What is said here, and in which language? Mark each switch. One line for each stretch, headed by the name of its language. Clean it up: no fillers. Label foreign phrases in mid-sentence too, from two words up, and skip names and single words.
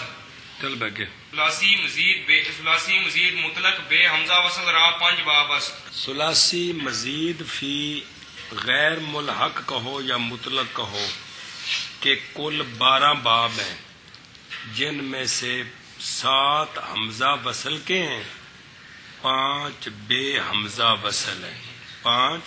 Urdu: چل بگے
Persian: ثلاثی مزید مطلق بے حمزہ وصل را پنج بابس
Urdu: ثلاثی مزید فی غیر ملحق کہو یا مطلق کہو کہ کل 12 باب ہیں جن میں سے 7 حمزہ وصل کے ہیں 5 بے حمزہ وصل ہیں 5